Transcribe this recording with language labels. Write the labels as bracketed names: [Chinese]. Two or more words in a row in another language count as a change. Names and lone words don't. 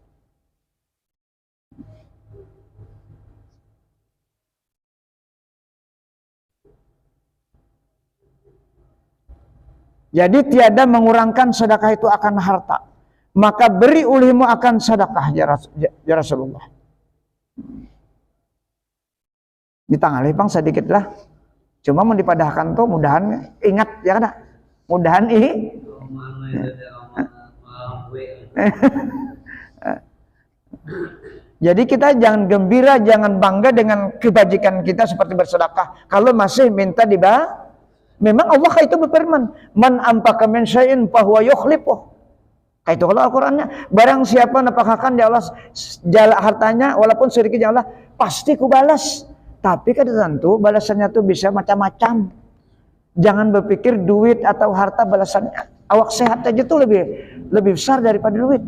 [Indonesian] Jadi tiada mengurangkan sedekah itu akan harta. Maka beri ulihmu akan sedekah, ya Rasulullah. [Banjar] Ditangali pang sedikit lah. Cuma mau dipadahkan tuh mudahan ingat ya kan? [Indonesian] Mudahan Jadi kita jangan gembira, jangan bangga dengan kebajikan kita seperti bersedekah. Kalau masih minta memang Allah itu berfirman, [Arabic] man ampaka min syai'in fahuwa yukhlifuh. [Indonesian] Itu kalau Al-Qur'annya, barang siapa nafkahkan di Allah hartanya walaupun sedikit ya Allah, pasti ku balas. Tapi kan tentu balasannya tuh bisa macam-macam. Jangan berpikir duit atau harta balasannya. Awak sehat aja tuh lebih besar daripada duit.